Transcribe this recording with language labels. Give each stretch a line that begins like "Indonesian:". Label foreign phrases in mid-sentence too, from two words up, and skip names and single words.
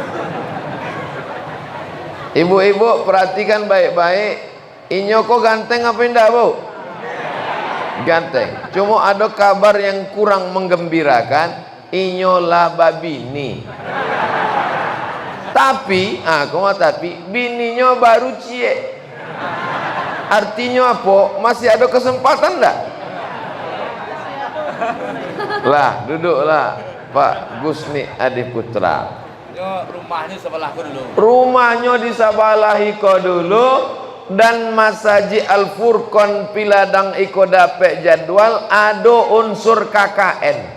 Indonesian: Ibu-ibu perhatikan baik-baik.
Minangkabau: Inyo kok ganteng apa indak, Bu?
Indonesian: Ganteng. Cuma ada kabar yang kurang menggembirakan.
Minangkabau: Inyo lah babini. Tapi, bininya baru cie.
Indonesian: Artinya apa? Masih ada kesempatan enggak? Lah, duduklah Pak Gusni Adiputra. Rumahnya sebelahku dulu. Rumahnya di sabalahiku dulu, dan Masjid Al-Furqan Piladang iko dapet jadwal ada unsur KKN.